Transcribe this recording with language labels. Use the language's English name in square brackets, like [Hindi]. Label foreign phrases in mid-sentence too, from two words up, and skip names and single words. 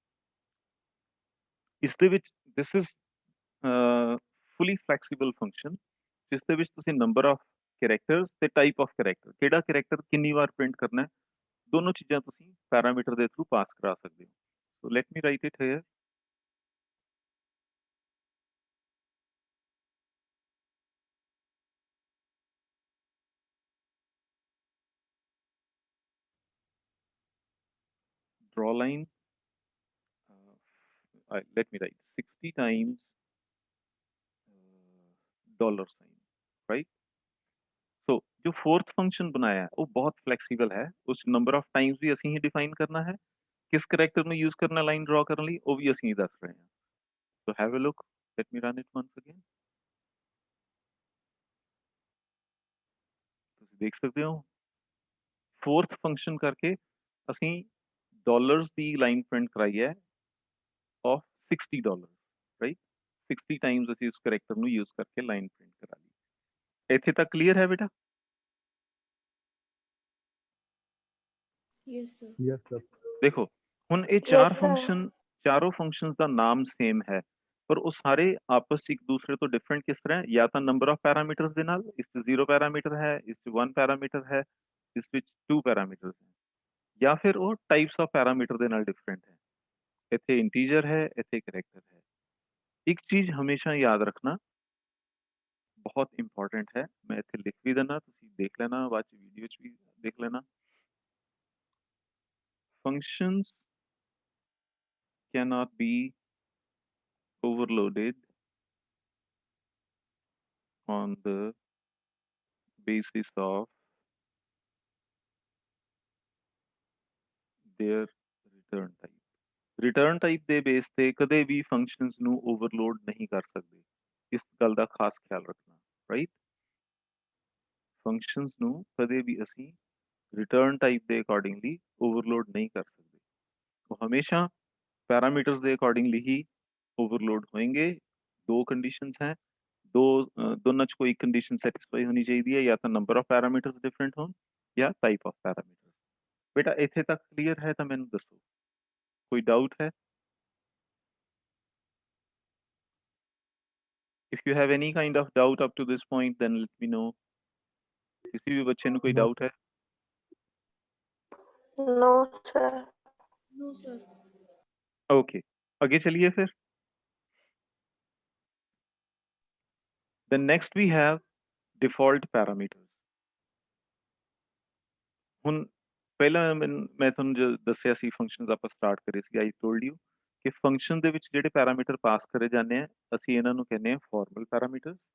[Punjabi] ਇਸ ਦੇ ਵਿੱਚ [English] this is fully flexible function [Punjabi] ਜਿਸ ਦੇ ਵਿੱਚ ਤੁਸੀਂ [English] number of characters [Punjabi] ਤੇ [English] type of character [Punjabi] ਕਿਹੜਾ ਕੈਰੈਕਟਰ ਕਿੰਨੀ ਵਾਰ ਪ੍ਰਿੰਟ ਕਰਨਾ ਹੈ ਦੋਨੋਂ ਚੀਜ਼ਾਂ ਤੁਸੀਂ ਪੈਰਾਮੀਟਰ ਦੇ ਥਰੂ ਪਾਸ ਕਰਾ ਸਕਦੇ ਹੋ [English] so let me write it here draw line let me write 60 times dollar sign right so जो fourth function [Hindi] बनाया है वो बहुत फ्लैक्सीबल है उस नंबर ऑफ टाइम्स भी [Punjabi] ਅਸੀਂ ਹੀ ਡਿਫਾਈਨ ਕਰਨਾ ਹੈ ਕਿਸ ਕੈਰੈਕਟਰ ਨੂੰ ਯੂਜ਼ ਕਰਨਾ ਲਾਈਨ ਡਰਾ ਕਰਨ ਲਈ ਉਹ ਵੀ ਅਸੀਂ ਹੀ ਦੱਸ ਰਹੇ ਹਾਂ [English] so have a look let me run it once again [Punjabi] ਤੁਸੀਂ ਦੇਖ ਸਕਦੇ ਹੋ [English] fourth function [Punjabi] करके ਅਸੀਂ ਡਾਲਰਸ ਦੀ ਲਾਈਨ ਪ੍ਰਿੰਟ ਕਰਾਈ ਹੈ [English] of $60 right 60 times [Punjabi] ਅਸੀਂ ਉਸ ਕੈਰੈਕਟਰ ਨੂੰ ਯੂਜ਼ ਕਰਕੇ ਲਾਈਨ ਪ੍ਰਿੰਟ ਕਰਾ ਲਈ ਇੱਥੇ ਤੱਕ ਕਲੀਅਰ ਹੈ ਬੇਟਾ [English] yes sir Yes, sir. [Punjabi] ਦੇਖੋ ਹੁਣ ਇਹ ਚਾਰੋਂ ਫੰਕਸ਼ਨਸ ਦਾ ਨਾਮ ਸੇਮ ਹੈ ਪਰ ਉਹ ਸਾਰੇ ਆਪਸ ਇੱਕ ਦੂਸਰੇ ਤੋਂ ਡਿਫਰੈਂਟ ਕਿਸ ਤਰ੍ਹਾਂ ਹੈ ਜਾਂ ਤਾਂ [English] number of parameters [Punjabi] ਦੇ ਨਾਲ ਇਸ 'ਚ 0 ਪੈਰਾਮੀਟਰ ਹੈ ਇਸ 'ਚ 1 ਪੈਰਾਮੀਟਰ ਹੈ ਇਸ ਵਿੱਚ 2 ਪੈਰਾਮੀਟਰਸ ਹੈ ਜਾਂ ਫਿਰ ਉਹ [English] types of parameter [Punjabi] ਦੇ ਨਾਲ ਡਿਫਰੈਂਟ ਹੈ ਇੱਥੇ ਇੰਟੀਜਰ ਹੈ ਇੱਥੇ ਕੈਰੈਕਟਰ ਹੈ ਇੱਕ ਚੀਜ਼ ਹਮੇਸ਼ਾ ਯਾਦ ਰੱਖਣਾ ਬਹੁਤ ਇੰਪੋਰਟੈਂਟ ਹੈ ਮੈਂ ਇੱਥੇ ਲਿਖ ਵੀ ਦਿੰਦਾ ਤੁਸੀਂ ਦੇਖ ਲੈਣਾ ਬਾਅਦ ਚ ਵੀਡੀਓ 'ਚ ਵੀ ਦੇਖ ਲੈਣਾ [English] functions cannot be overloaded on the basis of their return [Punjabi] type ਦੇ ਬੇਸ ਤੇ ਕਦੇ ਵੀ functions ਨੂੰ overload ਨਹੀਂ ਕਰ ਸਕਦੇ ਇਸ ਗੱਲ ਦਾ ਖਾਸ ਖਿਆਲ ਰੱਖਣਾ ਰਾਈਟ ਫੰਕਸ਼ਨਸ ਨੂੰ ਕਦੇ ਵੀ ਅਸੀਂ [English] return type [Punjabi] ਦੇ ਅਕੋਰਡਿੰਗਲੀ ਓਵਰਲੋਡ ਨਹੀਂ ਕਰ ਸਕਦੇ। ਉਹ ਹਮੇਸ਼ਾ ਪੈਰਾਮੀਟਰਸ ਦੇ ਅਕੋਰਡਿੰਗਲੀ ਹੀ ਓਵਰਲੋਡ ਹੋਣਗੇ। ਦੋ ਕੰਡੀਸ਼ਨਸ ਹੈ, ਦੋਨਾਂ ਚ ਕੋਈ ਕੰਡੀਸ਼ਨ ਸੈਟੀਸਫਾਈ ਹੋਣੀ ਚਾਹੀਦੀ ਹੈ, ਜਾਂ ਤਾਂ [English] number of parameters [Punjabi] ਡਿਫਰੈਂਟ ਹੋਣ ਜਾਂ [English] type of parameters. [Punjabi] ਬੇਟਾ ਇੱਥੇ ਤੱਕ ਕਲੀਅਰ ਹੈ ਤਾਂ ਮੈਨੂੰ ਦੱਸੋ, ਕੋਈ ਡਾਊਟ ਹੈ? [English] If you have any kind of doubt up to this point, then let me know. [Hindi] किसी भी बच्चे [Punjabi] ਨੂੰ ਕੋਈ ਡਾਊਟ ਹੈ? [English] No, sir. No, sir. [Hindi] ओके, आगे चलिए फिर। [English] Then next we have default parameters. [Punjabi] ਹੁਣ ਪਹਿਲਾਂ ਮੈਂ ਤੁਹਾਨੂੰ ਜੋ ਦੱਸਿਆ ਸੀ ਫੰਕਸ਼ਨਸ ਆਪਾਂ ਸਟਾਰਟ ਕਰੇ ਸੀ, [English] I told you [Punjabi] ਕਿ ਫੰਕਸ਼ਨ ਦੇ ਵਿੱਚ ਜਿਹੜੇ ਪੈਰਾਮੀਟਰ ਪਾਸ ਕਰੇ ਜਾਂਦੇ ਆ ਅਸੀਂ ਇਹਨਾਂ ਨੂੰ ਕਹਿੰਦੇ ਆ [English] formal parameters.